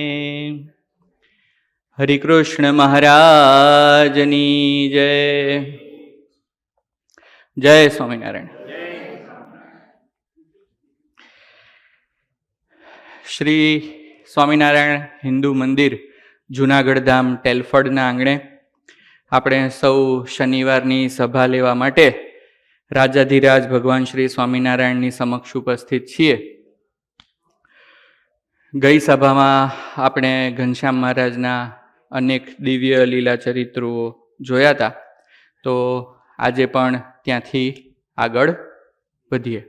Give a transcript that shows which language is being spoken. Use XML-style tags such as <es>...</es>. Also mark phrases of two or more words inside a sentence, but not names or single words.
<gu>હરિકૃષ્ણ મહારાજની જય। જય સ્વામીનારાયણ। શ્રી સ્વામીનારાયણ હિંદૂ મંદિર જૂનાગઢ ધામ ટેલફર્ડના આંગણે આપણે સૌ શનિવારની સભા લેવા માટે રાજાધિરાજ ભગવાન શ્રી સ્વામિનારાયણની સમક્ષ ઉપસ્થિત છીએ. ગઈ સભામાં આપણે ઘનશ્યામ મહારાજના અનેક દિવ્ય લીલા ચરિત્રો જોયા હતા, તો આજે પણ ત્યાંથી આગળ વધીએ.</gu>